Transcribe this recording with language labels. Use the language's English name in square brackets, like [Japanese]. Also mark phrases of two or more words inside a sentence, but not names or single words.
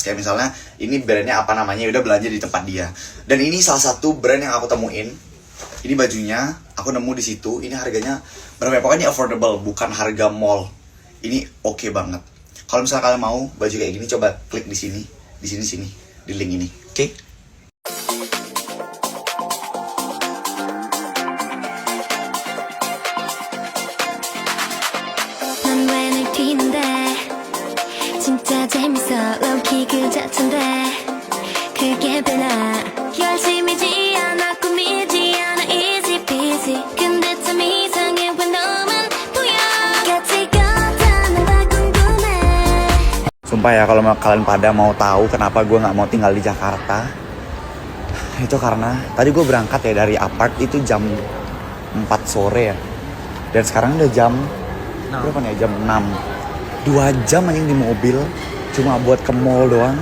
[Indonesian] Kayak misalnya ini brandnya apa namanya, udah belanja di tempat dia. Dan ini salah satu brand yang aku temuin. Ini bajunya aku nemu di situ. Ini harganya berapa? Pokoknya affordable, bukan harga mall. Ini oke banget. Kalau misalnya kalian mau baju kayak gini, coba klik di sini, di link ini, oke? [Korean] 난 왜 늘 뛰는데 진짜 재밌어 low-key 그 자체인데 그게 배나 열심이지 않아 꾸미지 않아 [English] easy peasy [Korean] 근데 참 이상해 왜 너만 보여 같이 걷자는 다 궁금해 [Indonesian] Sumpah ya, kalau kalian pada mau tahu kenapa gue nggak mau tinggal di Jakarta, Itu karena tadi gue berangkat ya dari apart itu jam 4 sore ya. Dan sekarang udah jam berapa nih? Jam 6. 2 jam anjing di mobil cuma buat ke mall doang.